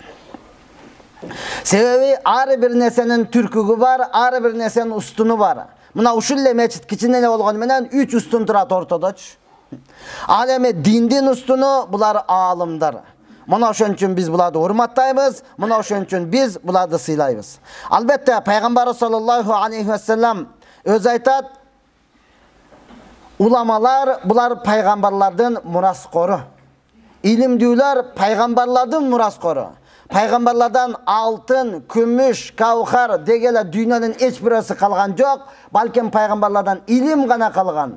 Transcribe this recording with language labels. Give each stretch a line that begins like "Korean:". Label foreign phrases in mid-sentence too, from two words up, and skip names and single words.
Kyrgyz: Себеби ар бир нерсенин түркүгү бар, ар бир нерсенин устуну бар. Мына ушул эле мечит кичине эле болгону менен 3 устун турат ортодочу. Ал эми диндин устуну булар аалымдар. Мына ошон үчүн биз буларды урматтайбыз, мына ошон үчүн биз буларды сыйлайбыз. Албетте пайгамбар
Arabic: صلى الله عليه وسلم
Kyrgyz: өзү айтат: уламалар булар пайгамбарлардын мураскору. Илимдүүлөр пайгамбарлардын мураскору. Пайгамбарлардан алтын, күмүш, каухар дегеле дүйнөнүн эч бирөөсү калган жок, балким пайгамбарлардан илим гана калган.